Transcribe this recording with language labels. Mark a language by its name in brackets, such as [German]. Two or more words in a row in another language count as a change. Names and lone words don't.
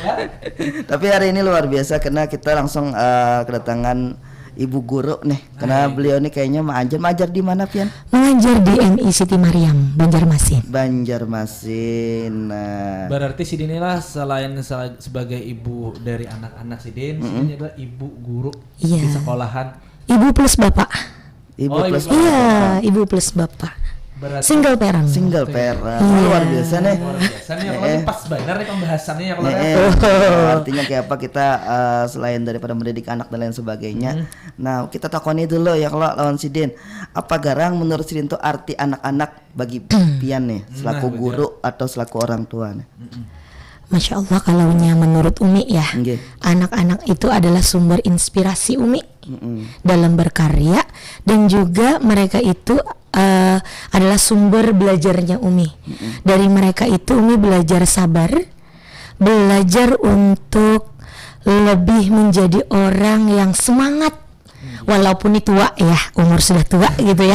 [Indonesian] Tapi hari ini luar biasa karena kita langsung kedatangan Ibu Guru nih. Karena beliau nih kayaknya mengajar di mana Pian? Mengajar di MI Siti Mariam, Banjarmasin. Nah. Berarti Sidin inilah selain sebagai ibu dari anak-anak Sidin, Sidin adalah ibu guru di sekolahan. Ibu plus bapak. Ibu plus bapak. Berarti [English] single parent. [Indonesian] Luar biasa nih. Kalau pas benar nih pembahasannya ya kalau artinya kayak apa kita selain daripada mendidik anak dan lain sebagainya. [Banjar] Nah, kita takoni dulu ya kalau lawan Sidin. [Indonesian] Apa garang menurut Sidin tuh arti anak-anak bagi Pian nih selaku guru atau selaku orang tua nih? [Arabic] Masya Allah [Indonesian] kalaunya menurut Umi ya, anak-anak itu adalah sumber inspirasi Umi dalam berkarya, dan juga mereka itu adalah sumber belajarnya Umi. Dari mereka itu Umi belajar sabar, belajar untuk lebih menjadi orang yang semangat, walaupun ini tua ya, umur sudah tua gitu ya.